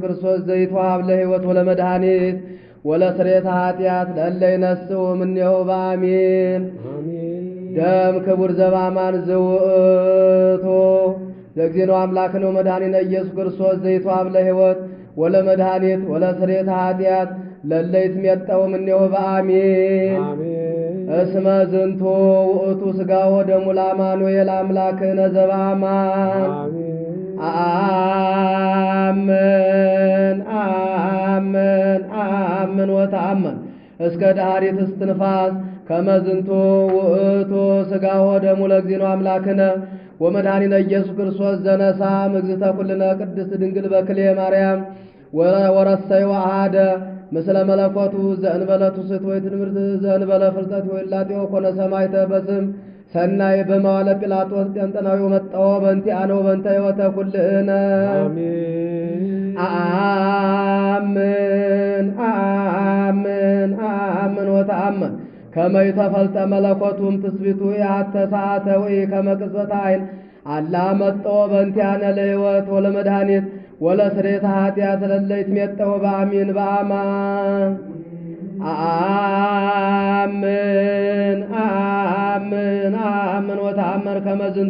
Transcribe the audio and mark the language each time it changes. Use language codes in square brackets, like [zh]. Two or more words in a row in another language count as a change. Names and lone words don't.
[gez] ክርስቶስ ዘይትወሀብ ለሕይወት ወለመድኃኒት ወለስርየተ ኃጢአት ለእለ ይነስኡ እምኔሁ በአሜን። ደም ክቡር ዘባማን ዝውቱ ዘእግዚእነ አምላክነ ወመድኃኒነ ኢየሱስ ክርስቶስ ዘይትወሀብ ለሕይወት ወለመድኃኒት ወለስርየተ ኃጢአት ለእለ ይትሜጠው እምኔሁ በአሜን። እስመ ዝንቱ ውእቱ ሥጋሁ ወደሙ ለአማኑኤል አምላክነ ዘበአማን። አሜን አሜን አሜን ወተአመን እስከ ዳሪት እስትንፋስ ከመ ዝንቱ ውእቱ ሥጋሁ ወደሙ ለእግዚእነ አምላክነ ወመድኃኒነ ኢየሱስ ክርስቶስ ዘነሣ እግዝእተ ኩልነ ቅድስት ድንግል በክልኤ ማርያም ወረሰዮ አሐደ ምስለ መለኮቱ ዘእንበለ ትውስት ወይ ትንምርት ዘእንበለ ፍልጠት ወይ ላጤው ኮነ ሰማዕተ በስም ሰናይ በመዋዕለ ጲላጦስ ጤንጠናዊ መጣው በእንቲአነ ወበእንተ ሕይወተ ኩልነ አሜን አሜን አሜን ወተአመን ከመ ይተፈልጠ መለኮቱም ትስብእቱ ያተ ሰዓተ ወይ ከመ ቅጽበተ ዓይን አላ መጣው በእንቲአነ ለሕይወት ወለመድኃኒት ወለስርየተ ኃጢአት ለእለ ይትሜጠው በአሜን በአማን። አሜን አሜን አሜን ወተአመን ከመ